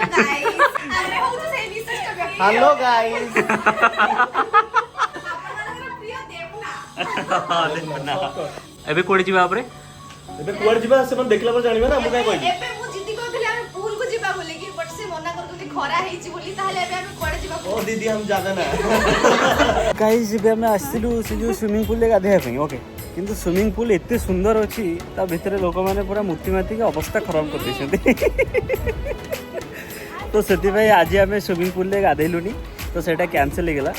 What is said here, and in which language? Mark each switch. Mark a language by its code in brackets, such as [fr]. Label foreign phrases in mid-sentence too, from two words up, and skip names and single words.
[en] Hello guys. [or] ଏବେ କୁଆଡେ ଯିବା ପରେ? ଏବେ କୁଆଡେ ଯିବା ସେମାନେ ଦେଖିଲା ପରେ ଜାଣିବେ ନା, ମୁଁ କାଇଁ କହିବି। ଏବେ ମୁଁ ଜିଦି କରୁଥିଲି ଆମେ ପୁଲକୁ ଯିବା ବୋଲି କି, ବଟ୍ ସେ ମନା କରୁଛନ୍ତି ଖରା ହେଇଛି ବୋଲି। ତାହେଲେ ଏବେ ଆମେ କୁଆଡେ ଯିବା? [hi] ଓ ଦିଦି हम ज्यादा ना। [or] ଗାଇସ୍ ଏବେ ଆମେ ଆସିଥିଲୁ ସେ ଯେଉଁ [en] swimming poolରେ [or] ଗାଧୋଇବା ପାଇଁ। ଓକେ, କିନ୍ତୁ [en] swimming pool [or] ଏତେ ସୁନ୍ଦର ଅଛି, ତା ଭିତରେ ଲୋକମାନେ ପୁରା ମୂର୍ତ୍ତି ମାତିକି ଅବସ୍ଥା ଖରାପ କରିଦେଇଛନ୍ତି। ତ ସେଥିପାଇଁ ଆଜି ଆମେ [en] swimming poolରେ [or] ଗାଧେଇଲୁନି, ତ ସେଇଟା କ୍ୟାନସେଲ୍ ହେଇଗଲା।